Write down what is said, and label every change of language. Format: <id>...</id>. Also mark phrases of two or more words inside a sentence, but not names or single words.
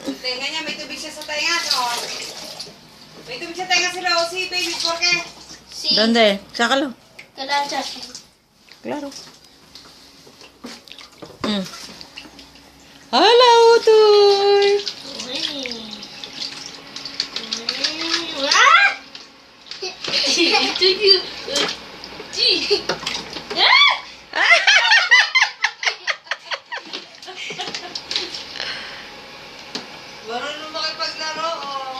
<tl>tenga niya. May tubig siya sa tenga. So, may tubig sa tenga si Rosie, baby.</tl> <es>Porque? Sí. ¿Dónde? Sácalo. Gracias. Claro. Hola,</es> <tl>Utoy. ¡Ah! Marunong makipaglaro, oh.</tl>